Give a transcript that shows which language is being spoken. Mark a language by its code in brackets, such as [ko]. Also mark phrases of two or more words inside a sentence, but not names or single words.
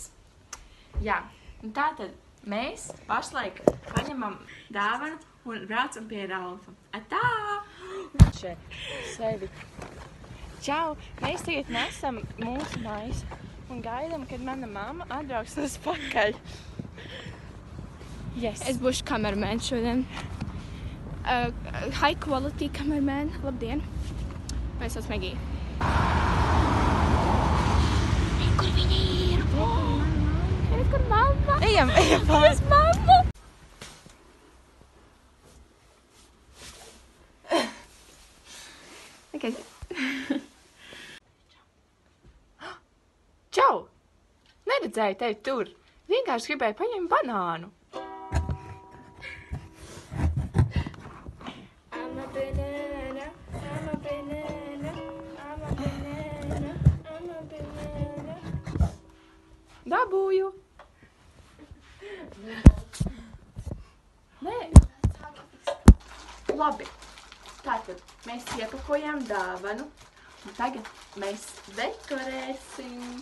[lv] Jā, un tātad mēs pašlaik paņemam dāvanu un braucam pie Ralfa. Atā! Šeit, sevi. Čau! Mēs tagad nesam mūsu mājas un gaidām, kad mana mamma atbrauks uz pakaļ. Yes. Es būšu kamerman šodien. [en] High quality [lv] kamerman. Labdien! Mēs esam Megija. Kur viņa ir? Kur mamma? Ejam, Kur mamma? Okay. Čau! Neredzēju tevi tur. Vienkārši gribēju paņemt banānu. [en] I'm a banana, I'm a banana, I'm a banana, I'm a banana. [lv] Dabūju. Nē. Labi. Tātad mēs iepakojām dāvanu. Un tagad mēs dekorēsim.